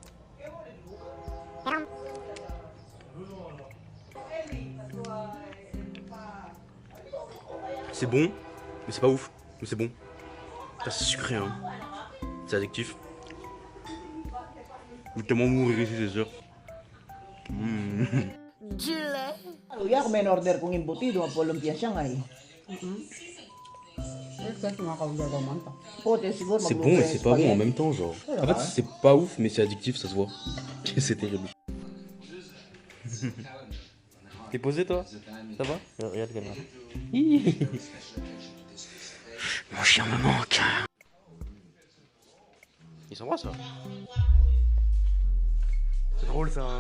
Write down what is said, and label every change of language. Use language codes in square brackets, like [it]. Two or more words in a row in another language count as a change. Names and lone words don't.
[fr] C'est bon, mais c'est pas ouf. Mais c'est bon. C'est sucré hein. C'est addictif. Je vais tellement mourir ici c'est sûr. [tl] Luya kung may order kong embutido, mapalumpia siya nga eh. Pote, siguro [fr] C'est bon et c'est pas bon en même temps, genre. En fait, c'est pas ouf, mais c'est addictif, ça se voit. C'est terrible. T'es posé, toi? Ça va? Regarde la caméra. Mon chien me manque. Ils s'embrassent, là. C'est drôle, ça, hein.